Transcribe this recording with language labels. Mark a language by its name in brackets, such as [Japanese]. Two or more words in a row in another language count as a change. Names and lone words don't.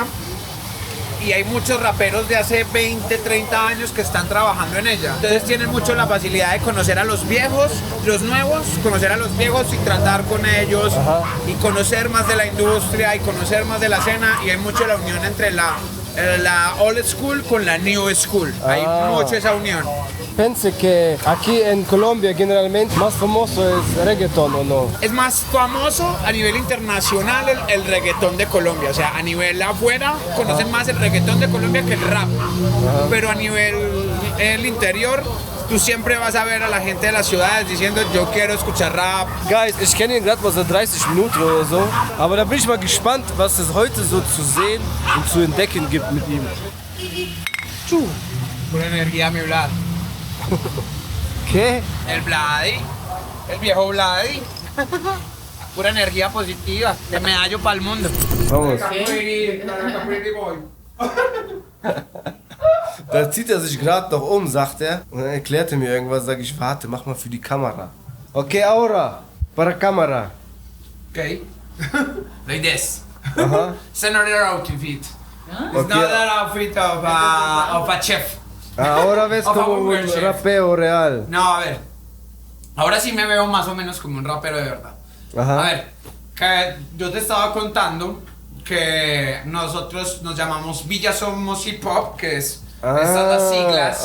[Spanish] Y hay muchos raperos de hace 20, 30 años que están trabajando en ella. Entonces tienen mucho la facilidad de conocer a los viejos, los nuevos, conocer a los viejos y tratar con ellos y conocer más de la industria y conocer más de la escena. Y hay mucho la unión entre la [English] old school [Spanish] con la [English] new school. [Spanish] Hay mucho esa unión. Pensé que aquí en Colombia generalmente más famoso es reggaeton, ¿o no? Es más famoso a nivel internacional el reggaetón de Colombia. O sea, a nivel afuera conocen más el reggaetón de Colombia que el rap. Pero a nivel el interior, tú siempre vas a ver a la gente de las ciudades diciendo, yo quiero escuchar rap. [German] Guys, ich kenne ihn gerade mal seit 30 Minuten oder so. Aber da bin ich mal gespannt, was es heute so zu sehen und zu entdecken gibt mit ihm. [Spanish] Pura energía, mi Vlad. ¿Qué? El Vladi, el viejo Vladi. Pura energía positiva, de medallo para el mundo. Vamos. [German] Da zieht er sich gerade noch um, sagt er. Und dann erklärt er mir irgendwas, sage ich, warte, mach mal für die Kamera. [Spanish] Okay, ahora, para cámara. [English] Okay. Like this. [Spanish] Ajá. [English] It's another outfit. It's Okay. not an outfit of a chef. [Spanish] Ahora ves Por como favor, un chef. rapeo real. No, a ver. Ahora sí me veo más o menos como un rapero de verdad. Ajá. A ver, que yo te estaba contando que nosotros nos llamamos Villa Somos Hip Hop, que es estas las siglas,